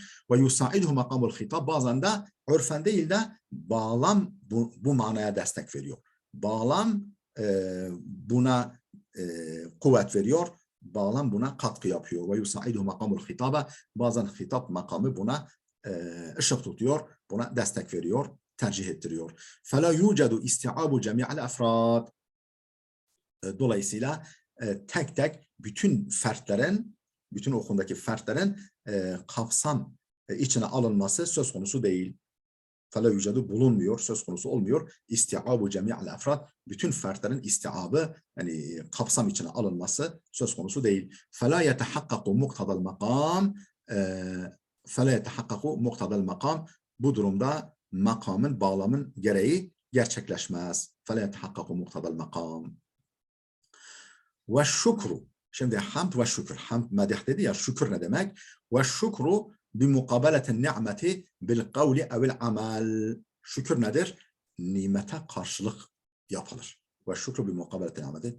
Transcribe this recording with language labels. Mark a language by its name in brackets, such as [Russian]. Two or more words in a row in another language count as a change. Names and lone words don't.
[Arabic] ويساعده مقام الخطاب [Turkish] bazen de örfen değil de bağlam bu manaya destek veriyor. Bağlam buna kuvvet veriyor. Bağlam buna katkı yapıyor. [Arabic] ويساعده مقام الخطاب [Turkish] bazen hitap makamı buna ışık tutuyor. Buna destek veriyor. Tercih ettiriyor. [Arabic] فَلَا يُوجَدُ اِسْتِعَابُ جَمِيعَ الْاَفْرَادِ [Turkish] Dolayısıyla tek tek bütün fertlerin, bütün okundaki fertlerin kapsam içine alınması söz konusu değil. [Arabic] فَلَا يُوجَدُ [Turkish] bulunmuyor, söz konusu olmuyor. [Arabic] استيعاب جميع الأفراد, [Turkish] bütün fertlerin istiabı, yani kapsam içine alınması söz konusu değil. [Arabic] فَلَا يَتَحَقَّقُ مُقْتَضَ الْمَقَامِ فَلَا يَتَحَقَّقُ مُقْتَضَ الْمَقَامِ [Turkish] Bu durumda makamın, bağlamın gereği gerçekleşmez. [Arabic] فَلَا يَتَحَقَّقُ مُقْتَضَ الْمَقَامِ والشكر. [Turkish] Şimdi hamd ve şükür. Hamd medih dedi ya, şükür ne demek? [Arabic] والشكر بمقابلة النعمة بالقول أو العمل. [Turkish] Şükür nedir? Nimete karşılık yapılır. [Arabic] والشكر بمقابلة النعمة.